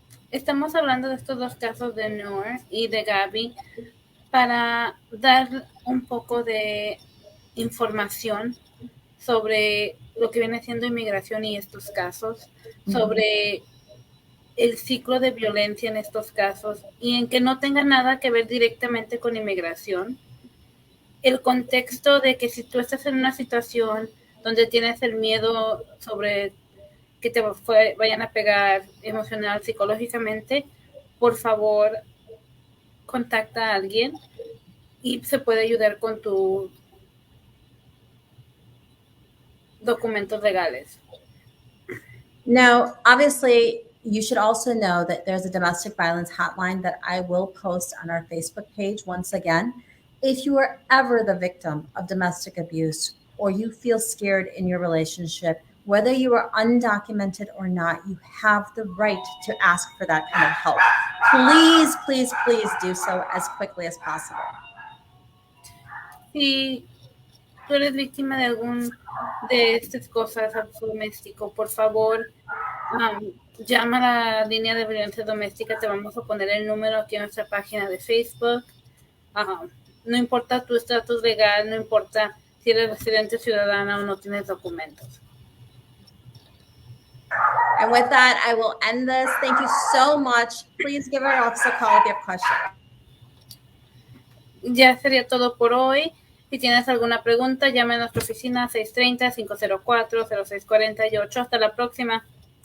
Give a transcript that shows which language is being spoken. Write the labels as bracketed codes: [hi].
[es] Estamos hablando de estos dos casos de Noor y de Gabby para dar un poco de información sobre lo que viene siendo inmigración y estos casos, sobre el ciclo de violencia en estos casos y en que no tenga nada que ver directamente con inmigración. El contexto de que si tú estás en una situación donde tienes el miedo sobre que te vayan a pegar emocional, psicológicamente, por favor, contacta a alguien y se puede ayudar con tus documentos legales. [en] Now, obviously, you should also know that there's a domestic violence hotline that I will post on our Facebook page once again. If you are ever the victim of domestic abuse or you feel scared in your relationship, whether you are undocumented or not, you have the right to ask for that kind of help. Please, please, please do so as quickly as possible. [es] Si tú eres víctima de algún de estas cosas, abuso doméstico, por favor, llama a la línea de violencia doméstica. Te vamos a poner el número aquí en nuestra página de Facebook. No importa tu estatus legal, no importa si eres residente ciudadana o no tienes documentos. [en] And with that, I will end this. Thank you so much. Please give our office a call if you have questions. [es] Ya sería todo por hoy. Si tienes alguna pregunta, llame a nuestra oficina 630-504-0648. Hasta la próxima.